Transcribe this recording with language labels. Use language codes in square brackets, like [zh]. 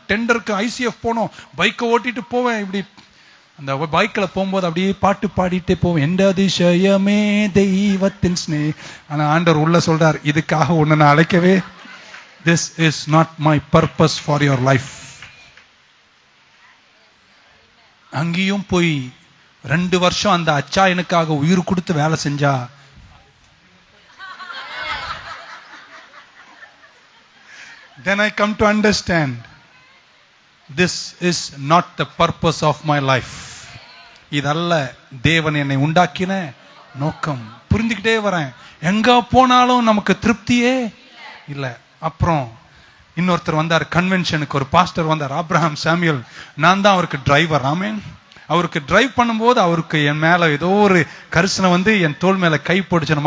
[ta] டெண்டருக்கு ICF போனோம், பைக்கை ஓட்டிட்டு போவேன். இப்படி அந்த பைக்ல போகும்போது அப்படியே பாட்டு பாடிட்டே போவேன். எந்த அதிசயமே தெய்வத்தின் ஸ்னே. ஆனா ஆண்டவர் உள்ள சொல்றார், இதுக்காக உன்னை நான் அழைக்கவே. [en] This is not my purpose for your life. [ta] அங்கேயும் போய் 2 வருஷம் அந்த அச்சாயனுக்காக உயிர் கொடுத்து வேலை செஞ்சா [en] then I come to understand this is not the purpose of my life. [ta] இதல்ல தேவன் என்னை உண்டாக்கின நோக்கம். புரிந்துக்கிட்டே வரேன். எங்க போனாலும் நமக்கு திருப்தியே இல்ல. அப்புறம் இன்னொருத்தர் வந்தார் கன்வென்ஷனுக்கு, ஒரு பாஸ்டர் வந்தார், ஆப்ரஹாம் சாமுவேல். நான் தான் அவருக்கு டிரைவர். ஆமென். அவருக்கு டிரைவ் பண்ணும்போது அவருக்கு என் மேல ஏதோ ஒரு கரிசனை வந்து என் தோள் மேல கை போடுச்சு.